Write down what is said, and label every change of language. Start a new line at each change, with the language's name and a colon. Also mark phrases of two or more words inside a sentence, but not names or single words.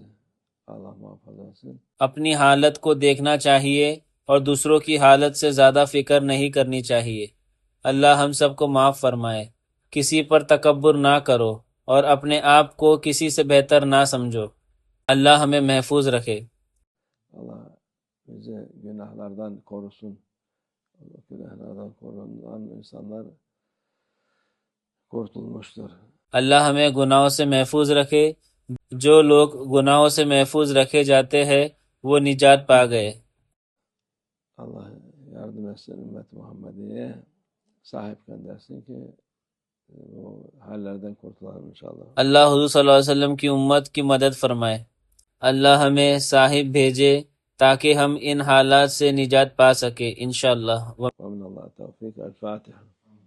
Turkish: Allah muhafaza etsin.
Hindi: अपनी हालत को देखना चाहिए और दूसरों की हालत से ज़्यादा फिक्र नहीं करनी चाहिए। अल्लाह हम सबको माफ़ फरमाए। किसी पर तकब्बुर ना करो और अपने आप को किसी से बेहतर ना समझो। अल्लाह हमें महफूज रखे।
Turkish: Allah bizi günahlardan korusun. Günahlardan korunan insanlar kurtulmuştur.
Hindi: अल्लाह हमें गुनाहों से महफूज रखे। जो लोग गुनाहों से महफूज रखे जाते हैं वो निजात पा गए।
Turkish: Allah yardım etsin ümmet Muhammediye sahip göndersin ki bu hallerden kurtulalım inşallah.
Hindi: अल्लाह हुज़ूर
Arabic: صلى الله عليه وسلم
Hindi: की उम्मत की मदद फरमाए। अल्लाह हमें साहिब भेजे ताकि हम इन हालात से निजात पा सके इंशाअल्लाह।
Turkish: Ve minallah tevfik. El Fatiha.